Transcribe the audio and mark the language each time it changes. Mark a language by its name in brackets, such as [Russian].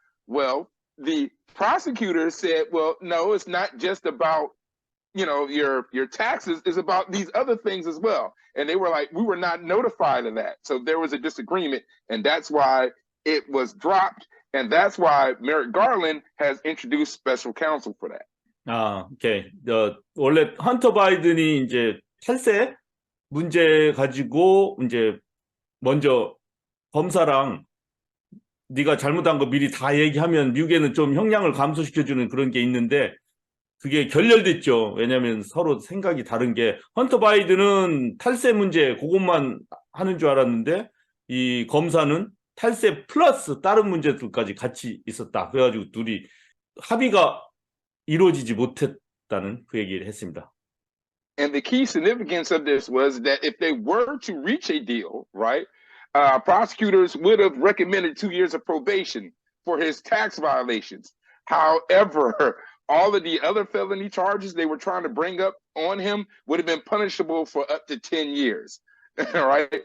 [English] Well, the prosecutor said, well, no, it's not just about, you know, your taxes, is about these other things as well. And they were like, we were not notified of that. So there was a disagreement, and that's why it was dropped. And that's why Merrick Garland has introduced special counsel for that. [Korean] 오케이. 원래 헌터 바이든이 이제 탈세 문제 가지고 이제 먼저 검사랑 네가 잘못한 거 미리 다 얘기하면 미국에는 좀 형량을 감소시켜주는 그런 게 있는데 그게 결렬됐죠. 왜냐하면 서로 생각이 다른 게 헌터 바이든은 탈세 문제 그것만 하는 줄 알았는데 이 검사는 탈세 플러스 다른 문제들까지 같이 있었다. 그래가지고 둘이 합의가 이루어지지 못했다는 그 얘기를 했습니다. [English] And the key significance of this was that if they were to reach a deal, right, prosecutors would have recommended 2 years of probation for his tax violations. However, all of the other felony charges they were trying to bring up on him would have been punishable for up to 10 years. Right?